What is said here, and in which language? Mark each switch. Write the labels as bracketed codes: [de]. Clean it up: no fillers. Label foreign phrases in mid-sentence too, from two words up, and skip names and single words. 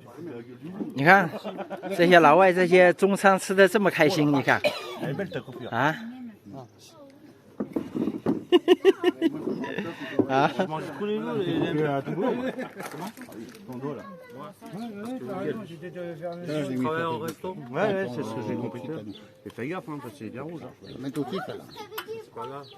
[zh] 你看这些老外，这些中餐吃的这么开心，你看啊。Ah. [fr] Je mange tous les jours ton dos là. Tu travailles au resto? Ouais, c'est ce que j'ai compris. Et fais gaffe, hein, parce que c'est bien rouge. Mets au titre là. C'est pas grave.